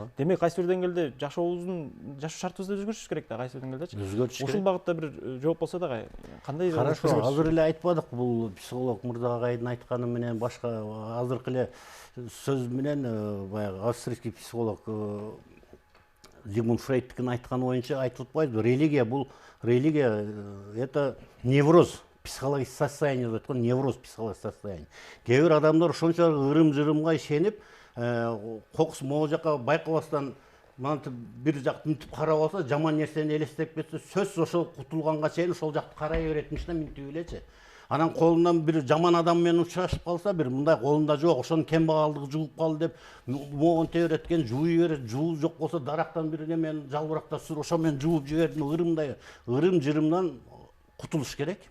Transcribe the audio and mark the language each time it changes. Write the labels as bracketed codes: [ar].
[ky] Демек, кайсы бир деңгээлде жашоо шартыбызды өзгөртүшүбүз керек да, кайсы бир деңгээлдечи. Өзгөртүш керек. Ушул багытта бир жооп болсо да кандай? Хорошо, азыр эле айтпадык, бул психолог Мырза агайдын айтканы менен башка азыркы эле сөз менен баягы [ru] австрийский психолог [ky] Зигмунд Фрейдтин айтканы боюнча айтып атпайбызбы? [ru] Религия это невроз, психологическое состояние [ky] деп аткан [ru] невроз, психологическое состояние. [ky] Кээ бир адамдар ошончо ырым-жырымга ишенип, кокус могу жака байкабастан мынтип бир жакты мынтип карап алса, жаман нерсени элестеп кетсе, сөзсүз ошол кутулганга чейин ошол жакты карай беретмиш да, мынтип элечи. Анан колунан бир жаман адам менен учурашып калса, бир мындай колунда жок, ошонун кембагалдыгы жугуп калды деп могонте береткен, жууй берет, жуу жок болсо дарактан бир немен жалбырактап сүр, ошо менен жууп жибердим, ырым-жырымдан кутулуш керек.